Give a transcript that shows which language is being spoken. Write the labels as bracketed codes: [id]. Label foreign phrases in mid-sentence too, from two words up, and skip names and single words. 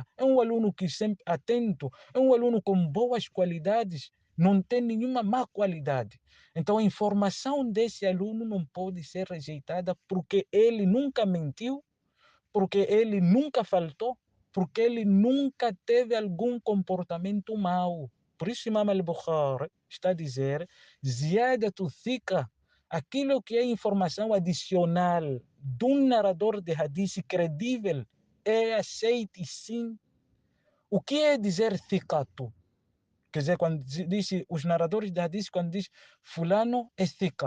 [pt] É um aluno que sempre atento? É um aluno com boas qualidades? Não tem nenhuma má qualidade. Então a informação desse aluno não pode ser rejeitada porque ele nunca mentiu, porque ele nunca faltou, porque ele nunca teve algum comportamento mau. Por isso Imam al-Bukhari está a dizer, [ar] زيادة الثقة, [pt] aquilo que é informação adicional de um narrador de hadith credível é aceite sim. O que é dizer thikatu? Quer dizer, quando diz os narradores de hadith, quando diz fulano é thika.